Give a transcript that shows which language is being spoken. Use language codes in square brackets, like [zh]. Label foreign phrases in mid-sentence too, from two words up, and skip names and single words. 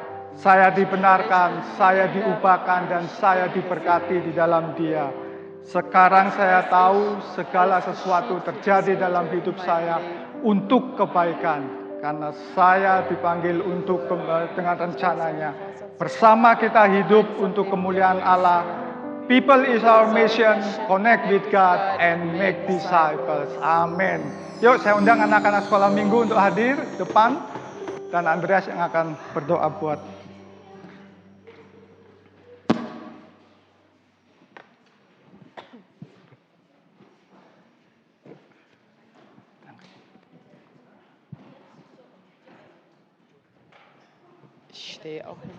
[id] Saya dibenarkan, saya diubahkan, dan saya diberkati di dalam Dia. Sekarang saya tahu segala sesuatu terjadi dalam hidup saya untuk kebaikan. Karena saya dipanggil untuk dengan rencananya. Bersama kita hidup untuk kemuliaan Allah. [en] People is our mission, connect with God and make disciples. [id] Amin. Yuk saya undang anak-anak sekolah minggu untuk hadir depan. Dan Andreas yang akan berdoa buat [de] Ich stehe auch hin.